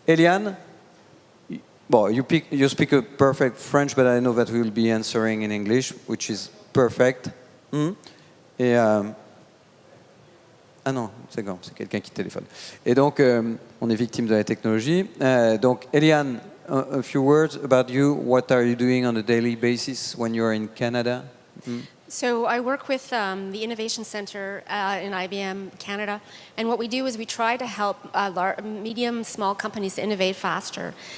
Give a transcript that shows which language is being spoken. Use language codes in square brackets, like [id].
[en] Eliane, you speak a perfect French, but I know that we will be answering in English, which is perfect. [fr] Et ah non, c'est quelqu'un qui téléphone. Et donc, on est victime de la technologie. [en] Donc, Eliane, a few words about you. What are you doing on a daily basis when you're in Canada? So I work with the Innovation Center in IBM Canada, and what we do is we try to help medium, small companies to innovate faster.